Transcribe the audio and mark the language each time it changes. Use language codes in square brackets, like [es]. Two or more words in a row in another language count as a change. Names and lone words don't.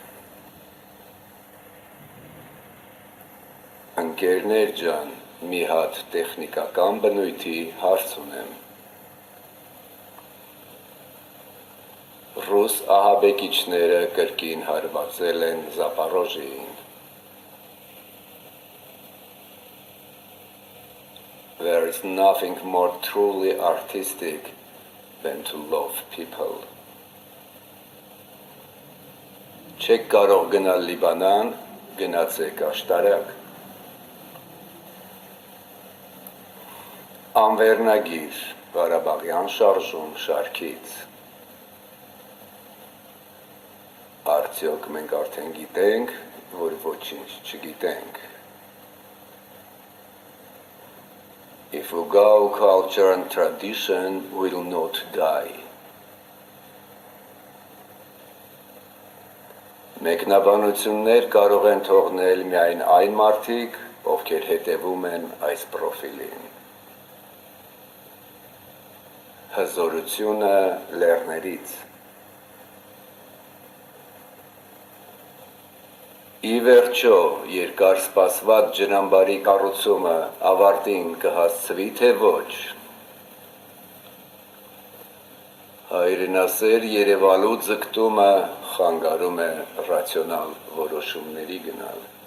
[hy] Ընկերներ ջան, մի հատ տեխնիկական բնույթի հարց ունեմ։ Ռուս ահաբեկիչները կրկին հարվածել են Զապորոժիեին։ [en] There is nothing more truly artistic than to love people. [hy] Չեք կարող գնալ Լիբանան, գնացեք աշտարակ։ Անվերնագիր Ղարաբաղյան շարժում շարքից։ Արդյոք մենք արդեն գիտենք, որ ոչինչ չգիտենք։ [en] If Fugao culture and tradition will not die. [hy] Մեկնաբանություններ կարող են թողնել միայն այն մարդիկ, ովքեր հետևում են այս պրոֆիլին։ Հզորությունը լեռներից։ Ի վերջո, երկար սպասված ջրամբարի կառուցումը ավարտին կհասցվի, թե ոչ։ Հայրենասեր Երևալու ձգտումը խանգարում է ռացիոնալ որոշումների գնալ։